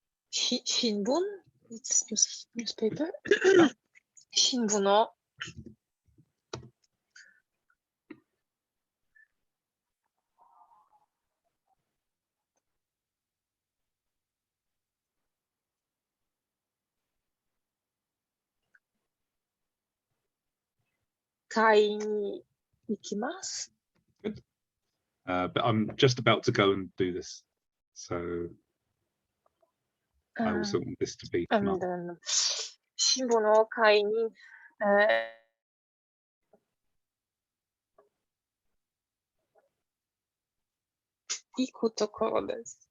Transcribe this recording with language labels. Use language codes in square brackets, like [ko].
[ja] 新聞 [en] It's newspaper [ja] 新聞の買いに行きます。 [en] Good. But I'm just about to go and do this. So I also want this to be. [ja] And 新聞を買いに、行くところです。